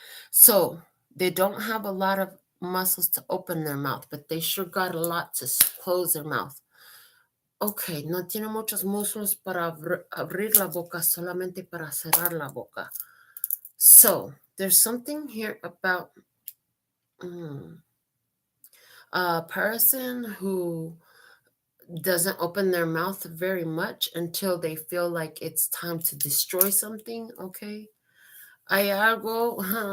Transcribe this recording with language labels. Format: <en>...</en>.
<en>So they don't have a lot of muscles to open their mouth, but they sure got a lot to close their mouth.</en> <es>Okay, no tiene muchos músculos para abrir la boca, solamente para cerrar la boca.</es> <en>So there's something here about a person who doesn't open their mouth very much until they feel like it's time to destroy something.</en> <es>Okay, hay algo.</es>